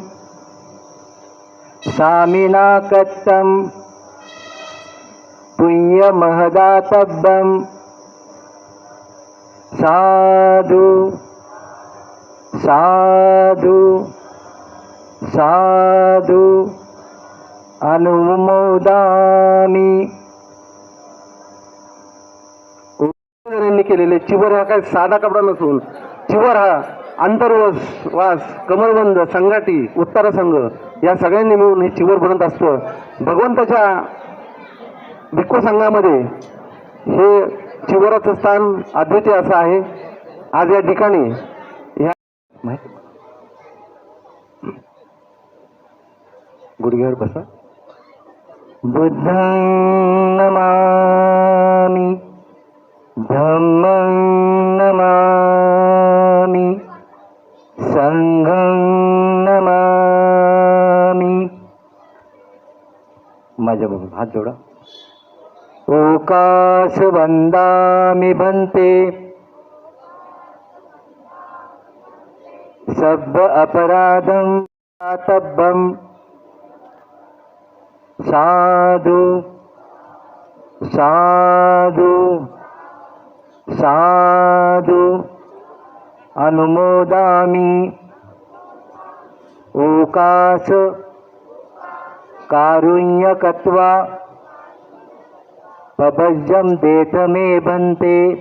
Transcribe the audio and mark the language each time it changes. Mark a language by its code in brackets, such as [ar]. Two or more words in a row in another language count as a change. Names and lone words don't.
[pi] सामिना कृतं पुण्यमहदातव्यं। साधु साधु साधु अनुमोदामि। [mr] यांनी केलेले चिवर हा काय साधा कपडा नसून चिवर हा आंतरवास, कमरबंद, संगाटी, उत्तर संघ या सगळ्यांनी मिळून हे चिवर बनत असतं। भगवंताच्या भिक्खू संघामध्ये हे चिवराचं स्थान अद्वितीय असं आहे। आज या ठिकाणी गुडघ्यावर बसा. [pi] बुद्धं नमामि, धम्मं नमामि, संघं नमामि. [mr] माझ्या बघून हात जोडा. [pi] ओकाश वंदामि भन्ते, सब्ब अपराधं तब्बं. साधु साधु साधु अनुमोदामि. ओकाश कारुण्यकत्वा पभज्यं देथ मे भन्ते.